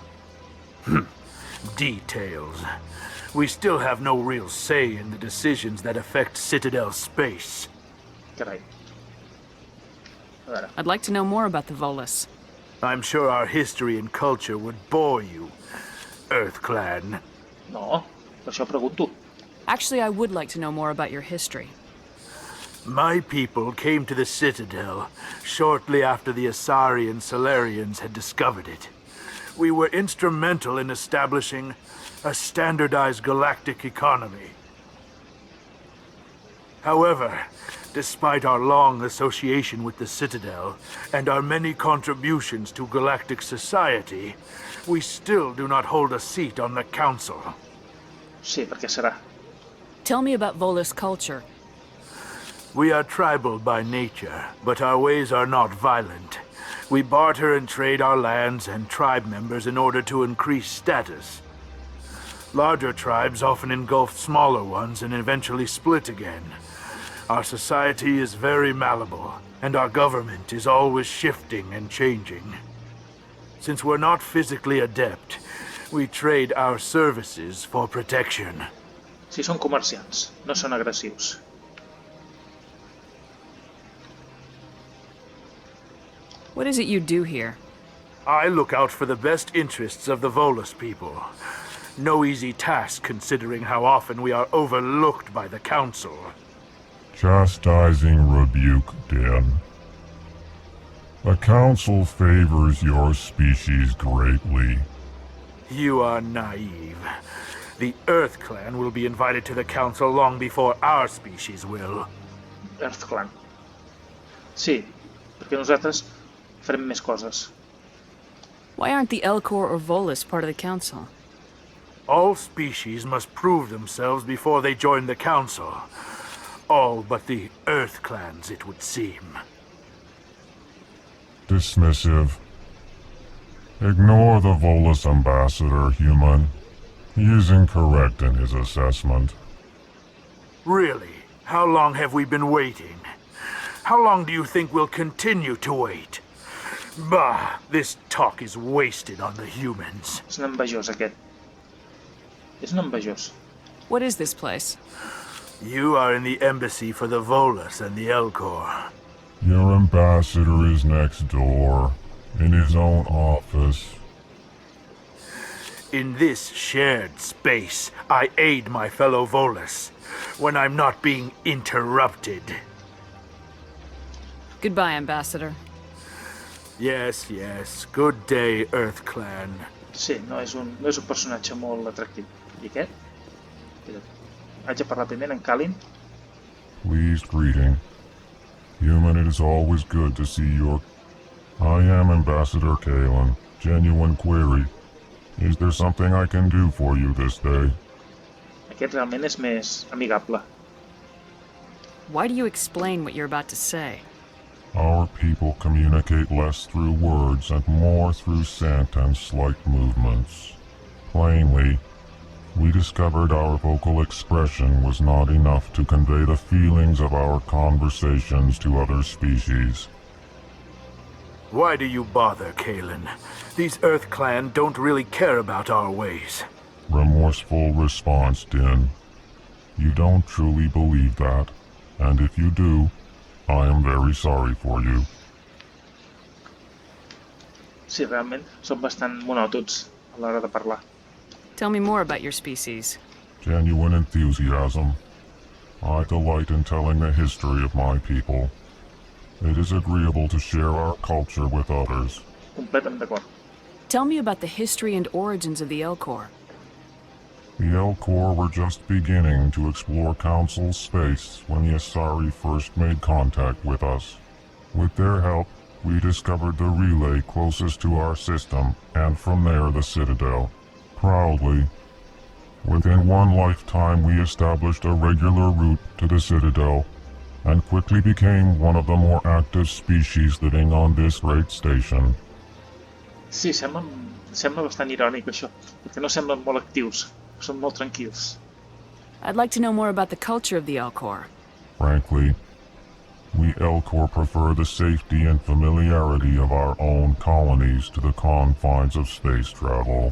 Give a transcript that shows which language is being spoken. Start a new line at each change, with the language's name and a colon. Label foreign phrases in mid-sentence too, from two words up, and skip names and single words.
English: Details. We still have no real say in the decisions that affect Citadel space.
Catalan: Carai.
English: I'd like to know more about the Volus. I'm sure our history and culture would bore you, EarthClan.
Catalan: No, per això pregunto.
English: Actually, I would like to know more about your history. My people came to the Citadel shortly after the Asari and Solarians had discovered it. We were instrumental in establishing a standardized galactic economy. However, despite our long association with the Citadel and our many contributions to galactic society, we still do not hold a seat on the Council.
Catalan: Sí, per què serà?
English: Tell me about Volus culture. We are tribal by nature, but our ways are not violent. We barter and trade our lands and tribe members in order to increase status. Larger tribes often engulf smaller ones and eventually split again. Our society is very malleable, and our government is always shifting and changing. Since we're not physically adept, we trade our services for protection.
Catalan: Sí, són comerciants, no són agressius.
English: What is it you do here? I look out for the best interests of the volus people. No easy task considering how often we are overlooked by the Council. Chastising rebuke, Den. The Council favors your species greatly. You are naive. The Earth Clan will be invited to the Council long before our species will. Earth Clan.
Catalan: Sí, perquè nosaltres farem més coses.
English: Why aren't the elcor or volus part of the council? All species must prove themselves before they join the Council. All but the Earth Clans, it would seem. Dismissive. Ignore the volus ambassador, human. He is incorrect in his assessment. Really? How long have we been waiting? How long do you think we'll continue to wait? Bah, this talk is wasted on the humans.
Catalan: És un ambaixador, aquest. És un ambaixador.
English: What is this place? You are in the embassy for the volus and the elcor. Your ambassador is next door, in his own office. In this shared space, I aid my fellow volus, when I'm not being interrupted. Goodbye, Ambassador. Yes, yes. Good day, Earth Clan.
Catalan: Sí, no és un personatge molt atractiu. I aquest? Haig de parlar primer en Kalin.
English: Pleased greeting. Human, it is always good to see your... I am Ambassador Kalin. Genuine query. Is there something I can do for you this day?
Catalan: Aquest realment és més amigable.
English: Why do you explain what you're about to say? Our people communicate less through words and more through scent and slight movements. Plainly, we discovered our vocal expression was not enough to convey the feelings of our conversations to other species. Why do you bother, Kalin? These Earth Clan don't really care about our ways. Remorseful response, Din. You don't truly believe that, and if you do, I am very sorry for you.
Catalan: Sí, realment són bastant monòtons a l'hora de parlar.
English: Tell me more about your species. Genuine enthusiasm. I delight in telling the history of my people. It is agreeable to share our culture with others.
Catalan: Completament d'acord.
English: Tell me about the history and origins of the elcor. The elcor were just beginning to explore Council space when the Asari first made contact with us. With their help, we discovered the relay closest to our system, and from there the Citadel. Proudly, within one lifetime we established a regular route to the Citadel, and quickly became one of the more active species living on this great station.
Catalan: Sí, sembla bastant irònic això, perquè no semblen molt actius, són molt tranquils.
English: I'd like to know more about the culture of the elcor. Frankly, we elcor prefer the safety and familiarity of our own colonies to the confines of space travel.